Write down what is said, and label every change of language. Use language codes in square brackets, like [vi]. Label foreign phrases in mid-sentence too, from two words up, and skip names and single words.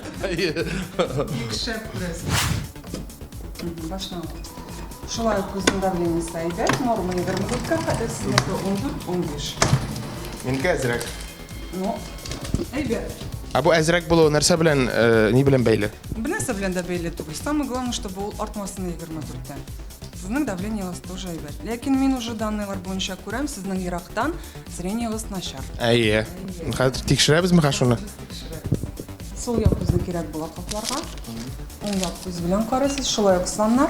[tt] Бик шәп күрәсез. Башлаңыз. Шулай күзнең давлениесе әйбәт, норма 24-кә хәтле сезнеке 14-15. Минкә әзрәк. Ну, әйбәт. Бу әзрәк булу нәрсә белән, ни белән бәйле? Бу нәрсә белән дә бәйле түгел. [ru] Самое главное, чтобы [tt] ул артмасын 24-тән. Сезнең давлениегез тоже әйбәт. Ләкин мин уже данныйлар буенча күрәм, сезнең ерактан зрениегез начар. Әйе. Хәзер тикшерәбезме шуны? Сул як күзне кирәк була капларга. Уң як күз белән карыйсыз, шулай ук саннар.